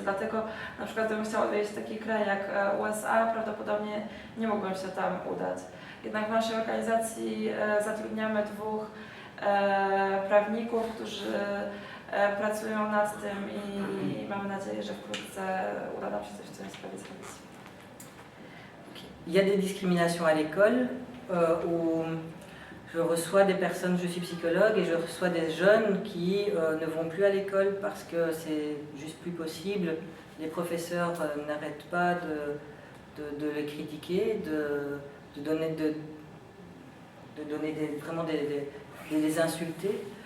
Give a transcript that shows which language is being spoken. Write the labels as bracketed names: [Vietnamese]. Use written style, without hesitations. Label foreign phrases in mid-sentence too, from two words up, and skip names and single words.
[Polish] Dlatego na przykład gdybym chciała odwiedzić taki kraj jak USA, prawdopodobnie nie mogłam się tam udać. Jednak w naszej organizacji zatrudniamy 2 prawników, którzy pracują nad tym i mamy nadzieję, że wkrótce uda nam się coś w tej sprawie zrobić. [French] Il y a des discriminations à l'école où je reçois des personnes, je suis psychologue et je reçois des jeunes qui ne vont plus à l'école parce que c'est juste plus possible. Les professeurs n'arrêtent pas de les critiquer, de donner vraiment des insulter.